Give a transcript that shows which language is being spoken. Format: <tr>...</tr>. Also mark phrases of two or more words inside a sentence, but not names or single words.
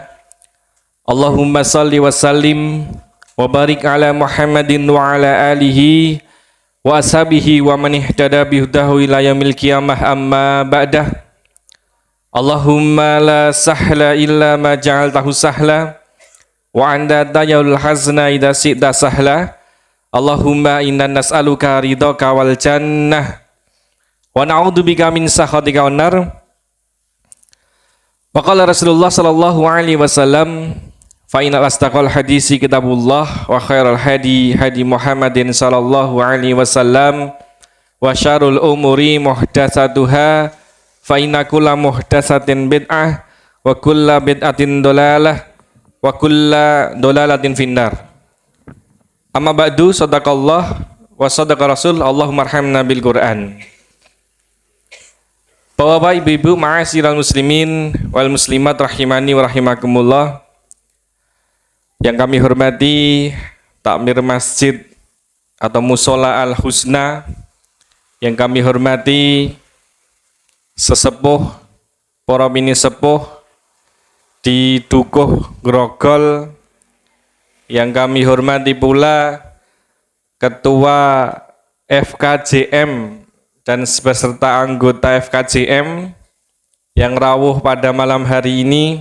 <ar>اللهم صل وسلم وبارك على محمد وعلى آله وأصحابه ومن اهتدى بهداه إلى يوم القيامة، أما بعد. اللهم لا سهل إلا ما جعلته سهلا وأنت تجعل الحزن إذا شئت سهلا. اللهم إنا نسألك رضاك والجنة ونعوذ بك من سخطك والنار. وقال رسول الله صلى الله عليه وسلم، فإن أصدق الحديث كتاب الله وخير الهدي هدي محمد صلى الله عليه وسلم وشر الأمور محدثاتها فإن كل محدثة بدعة وكل بدعة ضلالة وكل ضلالة في النار. أما بعد، صدق الله وصدق الرسول. اللهم ارحمنا بالقرآن.</ar> <id>Bapak ibu-ibu</id> <ar>معاشر المسلمين والمسلمات رحمني ورحمكم الله,</ar> <id>yang kami hormati takmir masjid atau musola al husna, yang kami hormati sesepuh para mini sepuh di Dukuh Grogol, yang kami hormati pula ketua FKJM dan beserta anggota FKJM yang rawuh pada malam hari ini.</id>